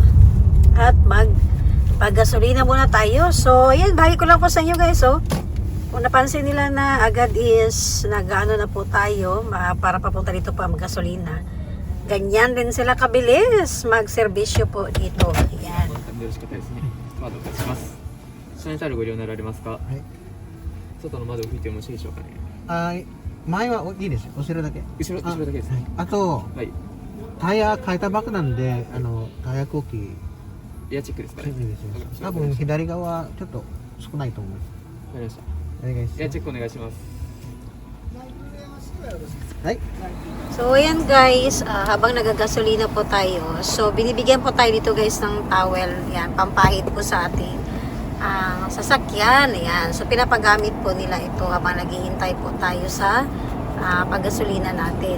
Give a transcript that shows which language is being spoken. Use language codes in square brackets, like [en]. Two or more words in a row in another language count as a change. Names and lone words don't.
[tl] At pag-gasolina muna tayo. So ayan, bahagi ko lang po sa inyo guys, oh. Kung napansin nila na agad is nag-ano na po tayo para papunta dito pa mag-gasolina. Ganyan din sila kabilis mag-serbisyo po dito. Ayan. [ja] よろしかったですね。スタートいたします。下にタイルご利用になられますか。はい。外の窓を拭いてよろしいでしょうかね。前はいいですよ。後ろだけ。後ろだけですね。あと、はい。タイヤ変えたばっかなんで、タイヤ空気、エアチェックですかね。いいですよ。多分左側ちょっと少ないと思います。わかりました。お願いします。エアチェックお願いします。はい。 [tl] So ayan guys, habang nagagasolina po tayo, so binibigyan po tayo dito guys ng towel, yan, pampahid po sa ating sasakyan, yan. So pinapagamit po nila ito habang naghihintay po tayo sa paggasolina natin.